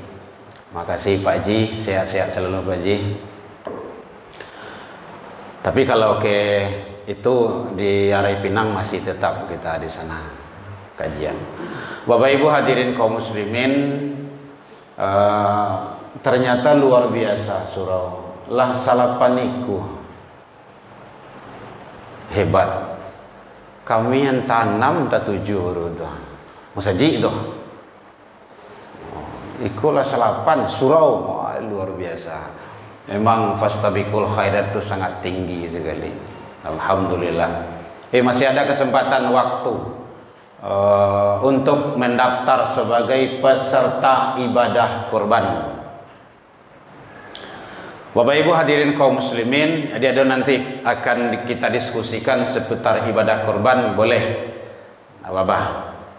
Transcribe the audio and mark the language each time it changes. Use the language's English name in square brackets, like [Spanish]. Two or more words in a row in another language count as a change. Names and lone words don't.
[Indonesian] Makasih Pak Ji, sehat-sehat selalu Pak Ji. Tapi kalau ke itu di Arai Pinang masih tetap kita di sana kajian. Bapak Ibu hadirin kaum muslimin, ternyata luar biasa [Minangkabau] surau lah salapaniku. [Indonesian] Hebat. Kami yang tanam tak tujuh tu. [Minangkabau] Musaji tu. Ikulah salapan surau, [Indonesian] luar biasa. Memang [Arabic] fastabiqul khairat [Indonesian] itu sangat tinggi sekali. Alhamdulillah. Masih ada kesempatan waktu untuk mendaftar sebagai peserta ibadah kurban. Bapak Ibu hadirin kaum muslimin, ada nanti akan kita diskusikan seputar ibadah kurban, boleh apa-apa.